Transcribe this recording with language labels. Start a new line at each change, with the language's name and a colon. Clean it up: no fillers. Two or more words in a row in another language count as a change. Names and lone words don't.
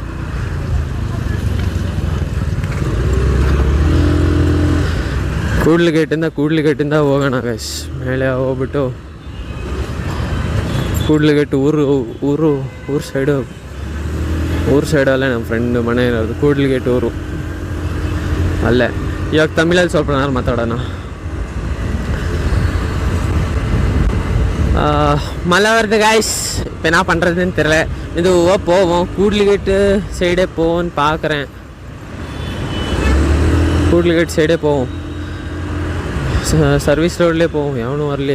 Kannada: ಕೂಡ್ಲಿಗೇಟಿಂದ ಹೋಗೋಣ ಗೈಸ್. ಮೇಲೆ ಹೋಗ್ಬಿಟ್ಟು ಕೂಡ್ಲಿಗೇಟ್ ಊರು ಸೈಡಲ್ಲೇ ನಮ್ಮ ಫ್ರೆಂಡ್ ಮನೆ ಇರೋದು. ಕೂಡ್ಲಿಗೇಟ್ ಊರು ಅಲ್ಲೇ. ಇವಾಗ ತಮಿಳಲ್ಲಿ ಸ್ವಲ್ಪ ನಾನು ಮಾತಾಡೋಣ.
Tamil: மழை வருது காய்ஸ். இப்போ என்ன பண்ணுறதுன்னு தெரில. இது போவோம் கூட்லிகேட்டு சைடே போவோன்னு பார்க்குறேன். கூட்லிகேட் சைடே போவோம்.
English: service roadலேயே
Tamil: போவோம். எவனும் வரலையே.